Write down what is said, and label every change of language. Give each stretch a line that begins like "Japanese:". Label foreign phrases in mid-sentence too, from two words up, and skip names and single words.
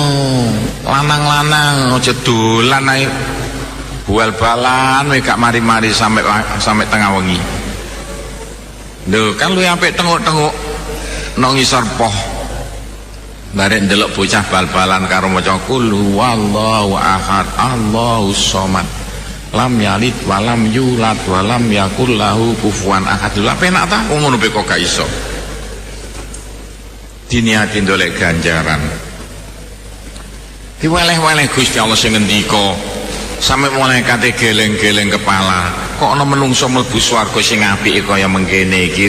Javanese: Lanang-lanang aja dolan ae. Bual-balan we gak mari-mari sampai tengah wengi. Lho kan lu apik tenguk-tenguk nang ngisor poh. Barek ndelok bocah bal-balan karo maca
Arabic: قل هو الله أحد الله الصمد لم يلد ولم يولد ولم يكن له كفوا أحد.
Javanese: Lha penak ta ngono pe kok gak iso. Diniati ndolek ganjaran. Diweleh-weleh Gusti Allah sing ngendika sampai malaikate geleng-geleng kepala, kok ana menungso mlebu swarga sing apike kaya mengkene iki.